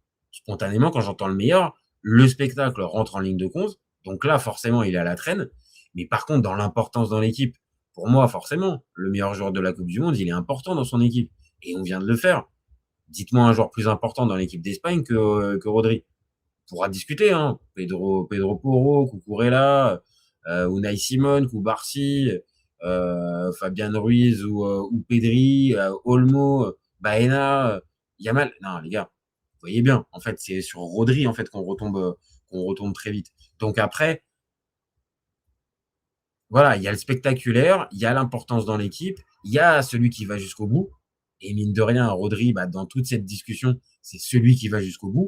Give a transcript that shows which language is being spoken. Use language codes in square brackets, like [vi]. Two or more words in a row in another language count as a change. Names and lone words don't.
[fr] Spontanément, quand j'entends le meilleur, le spectacle rentre en ligne de compte. Donc là, forcément, il est à la traîne. Mais par contre, dans l'importance dans l'équipe, pour moi, forcément, le meilleur joueur de la Coupe du Monde, il est important dans son équipe. Et on vient de le faire. Dites-moi un joueur plus important dans l'équipe d'Espagne que Rodri. On pourra discuter, hein. Pedro Porro, Cucurella, Unai Simon, Cubarsi, Fabian Ruiz ou Pedri, Olmo, Baena, Yamal. Non, les gars, vous voyez bien. En fait, c'est sur Rodri en fait qu'on retombe très vite. Donc après, voilà, il y a le spectaculaire, il y a l'importance dans l'équipe, il y a celui qui va jusqu'au bout. Et mine de rien, Rodri, bah, dans toute cette discussion, c'est celui qui va jusqu'au bout.